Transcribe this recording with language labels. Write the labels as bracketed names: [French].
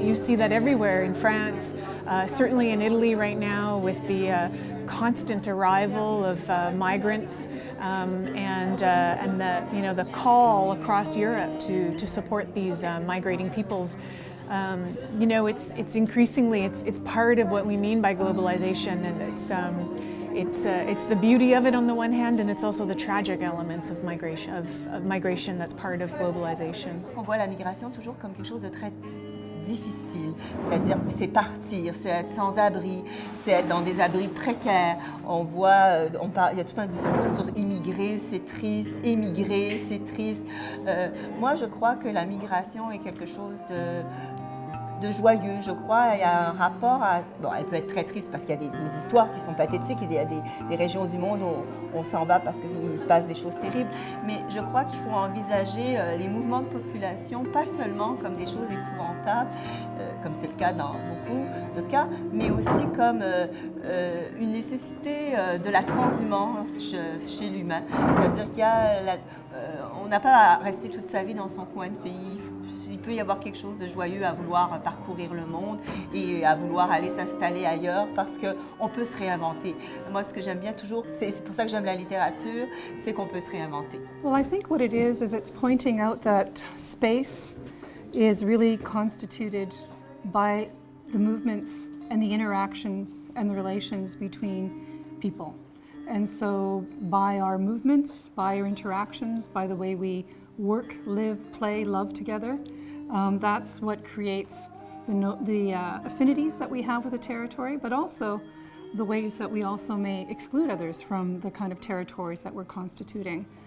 [English] You see that everywhere in France, certainly in Italy right now with the constant arrival of migrants and the call across Europe to support these migrating peoples. It's increasingly it's part of what we mean by globalization, and it's the beauty of it on the one hand, and it's also the tragic elements of migration that's part of globalization. [French] On voit la migration toujours comme quelque chose de très difficile, c'est-à-dire c'est partir, c'est être sans abri, c'est être dans des abris précaires. On voit, il y a tout un discours sur immigrer, c'est triste, émigrer, c'est triste. Moi, je crois que la migration est quelque chose de joyeux, je crois. Il y a un rapport à... Bon, elle peut être très triste parce qu'il y a des histoires qui sont pathétiques. Il y a des régions du monde où on s'en bat parce qu'il se passe des choses terribles. Mais je crois qu'il faut envisager les mouvements de population, pas seulement comme des choses épouvantables, comme c'est le cas dans beaucoup de cas, mais aussi comme une nécessité de la transhumance chez l'humain. C'est-à-dire qu'il y a on n'a pas à rester toute sa vie dans son coin de pays. Il peut y avoir quelque chose de joyeux à vouloir parcourir le monde et à vouloir aller s'installer ailleurs parce qu'on peut se réinventer. Moi, ce que j'aime bien toujours, c'est pour ça que j'aime la littérature, c'est qu'on peut se réinventer. [English] Well, I think what it is it's pointing out that space is really constituted by the movements and the interactions and the relations between people. And so by our movements, by our interactions, by the way we work, live, play, love together, that's what creates the affinities that we have with a territory, but also the ways that we also may exclude others from the kind of territories that we're constituting.